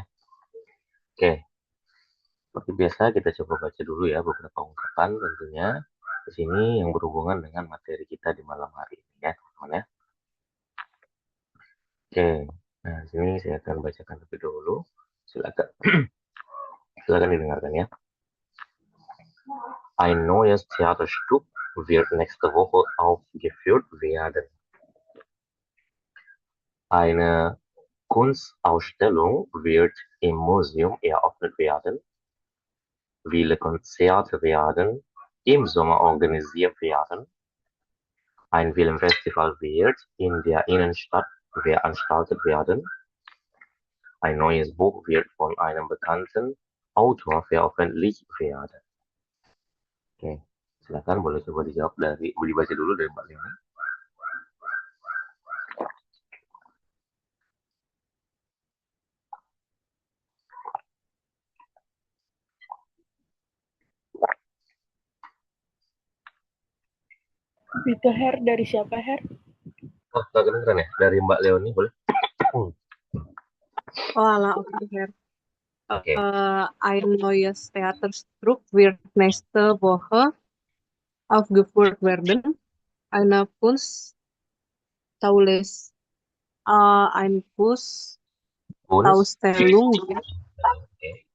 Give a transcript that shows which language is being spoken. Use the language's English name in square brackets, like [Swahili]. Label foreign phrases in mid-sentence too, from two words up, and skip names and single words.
[Indonesian] Oke, seperti biasa kita coba baca dulu ya beberapa ungkapan tentunya di sini yang berhubungan dengan materi kita di malam hari ini ya, teman-teman ya. Oke, nah di sini saya akan bacakan terlebih dahulu. Silakan, silakan didengarkan ya. [German] Ein neues Theaterstück wird nächste Woche aufgeführt werden. Eine Kunstausstellung wird im Museum eröffnet werden. Viele Konzerte werden im Sommer organisiert werden. Ein Filmfestival wird in der Innenstadt veranstaltet werden. Ein neues Buch wird von einem bekannten Autor veröffentlicht werden. [Indonesian] Oke, silakan boleh coba dijawab dibaca dulu dari Mbak Leona. Itu Her, dari siapa Her? Oh, nggak kedengeran ya? Dari Mbak Leoni boleh? Oh, alah, oke, Her. Oke. [German] Ein neues Theaterstück wird nächste Woche aufgeführt werden. Eine Kunstausstellung [Indonesian] Oke.